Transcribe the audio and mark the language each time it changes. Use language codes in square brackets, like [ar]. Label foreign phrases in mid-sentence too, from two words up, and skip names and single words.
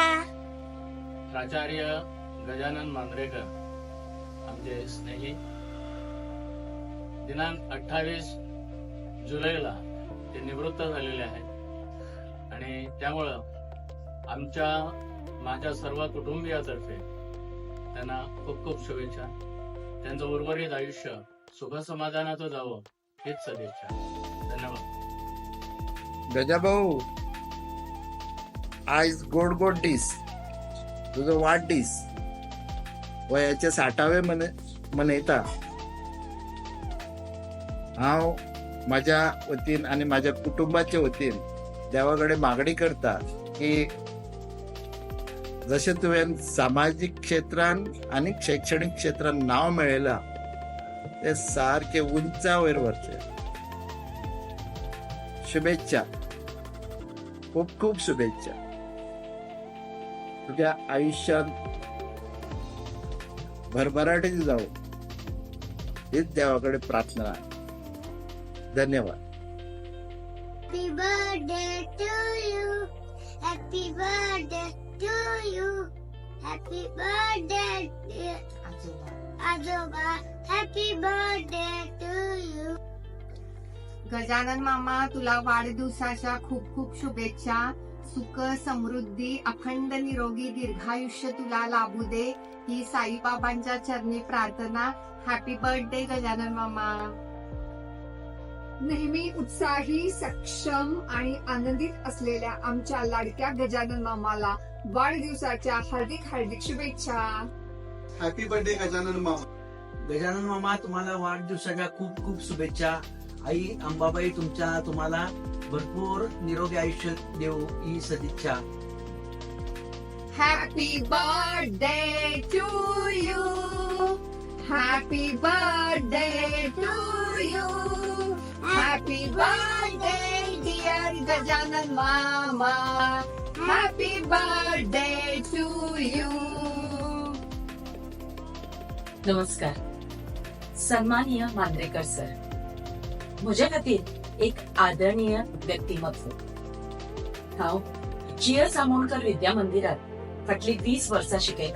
[mr] प्राचार्य गजानन मांद्रेकर आमचे स्नेही दिनांक 28 जुलैला ते निवृत्त झालेले आहेत आणि त्यामुळं माझ्या सर्व कुटुंबियातर्फे त्यांना खूप खूप शुभेच्छा. त्यांचं उर्वरित आयुष्य सुख समाधानाचं जावं हीच सदिच्छा. धन्यवाद. [kok] गजाभाऊ, आज गोड गोड डिस तुझं वाढदिस वयाचे 60वे मनयता. हांव माझ्या वतीन आणि माझ्या कुटुंबाच्या वतीन देवाकडे मागणी करता की जशें तुवें सामाजीक क्षेत्रान आणि शैक्षणिक क्षेत्रान नाव मेळयलां ते सारखे उंचा वयर व्हरचे. [mr] शुभेच्छा, खूप खूप शुभेच्छा. तुझ्या आयुष्यात भरभराटी जावो हीच देवाकडे प्रार्थना. धन्यवाद. [en] Happy birthday to you. Happy birthday to you. Happy birthday dear आजोबा. Happy birthday to you. [mr] गजानन मामा, तुला वाढदिवसाच्या खूप खूप शुभेच्छा. सुख समृद्धी अखंड निरोगी दीर्घायुष्य तुला लाभू दे ही साईबाबांच्या चरणी प्रार्थना. [en] Happy birthday गजानन मामा. [mr] नेहमी उत्साही, सक्षम आणि आनंदित असलेल्या आमच्या लाडक्या गजानन मामाला वाढदिवसाच्या हार्दिक हार्दिक शुभेच्छा. [en] Happy birthday गजानन मामा. [mr] गजानन मामा, तुम्हाला वाढदिवसाच्या खूप खूप शुभेच्छा. आई अंबाबाई तुम्हाला भरपूर निरोगी आयुष्य देऊ ही सदिच्छा. [en] Happy birthday to you. Happy birthday to you. Happy birthday dear गजानन मामा. Happy birthday to you. [kok] नमस्कार. सन्माननीय मांद्रेकर सर, म्हजे खातीर एक आदरणीय व्यक्तिमत्व. हांव जियस आमोणकर विद्या मंदिरात फाटली 20 वर्सां शिकयता.